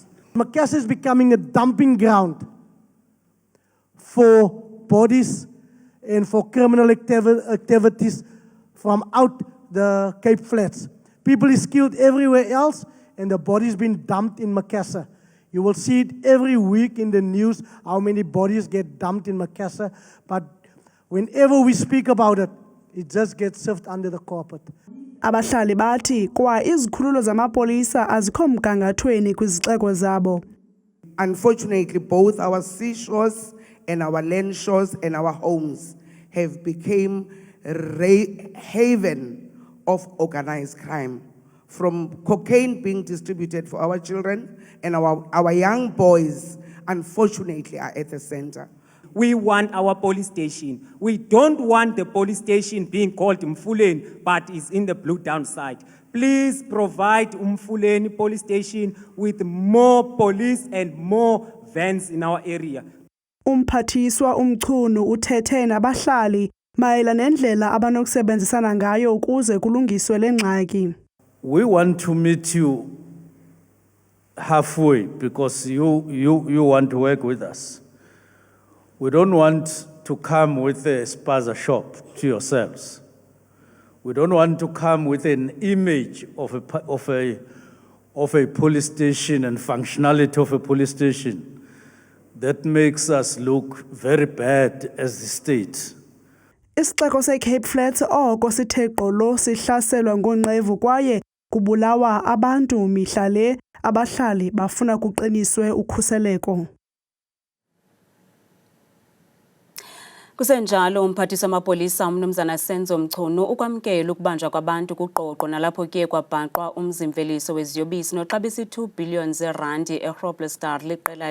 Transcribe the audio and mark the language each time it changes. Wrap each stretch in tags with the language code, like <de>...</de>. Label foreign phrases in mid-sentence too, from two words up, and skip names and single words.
<en>Macassar is becoming a dumping ground for bodies and for criminal activities from out the Cape Flats. People is killed everywhere else and the bodies been dumped in Macassar. You will see it every week in the news how many bodies get dumped in Macassar. But whenever we speak about it, it just gets shoved under the carpet.</en> <xh>Abahlali bathi kwa izikhululo zamapolisa azikho mgangathweni kwizixeko zabo.</xh> <en>Unfortunately, both our seashores and our land shores and our homes have become a haven of organized crime. From cocaine being distributed for our children and our young boys, unfortunately, are at the center. We want our police station. We don't want the police station being called Mfuleni, but is in the Blue Down side. Please provide Mfuleni police station with more police and more vans in our area.</en> <xh>Umphathiswa Mchunu uthethe nabahlali mayelana nendlela abanokusebenzisana ngayo ukuze kulungiswe le ngxaki.</xh> <en>We want to meet you halfway because you want to work with us. We don't want to come with a spaza shop to yourselves. We don't want to come with an image of a police station and functionality of a police station that makes us look very bad as the state.</en> <xh>Isixeko seCape Flats oko sithe gqolo sihlaselwa ngonqevu kwaye kubulawa abantu mihla le. Abahlali bafuna kuqiniswe ukhuseleko. Kusenjalo umphathiswa wamapolisa umnumzana Senzo Mchunu ukwamkela ukubanjwa kwabantu kuqoqo nalapho ke kwabhaqwa umzimveliso weziyobisi noxabisa 2 billion zerandi eGroblersdal liqela</xh>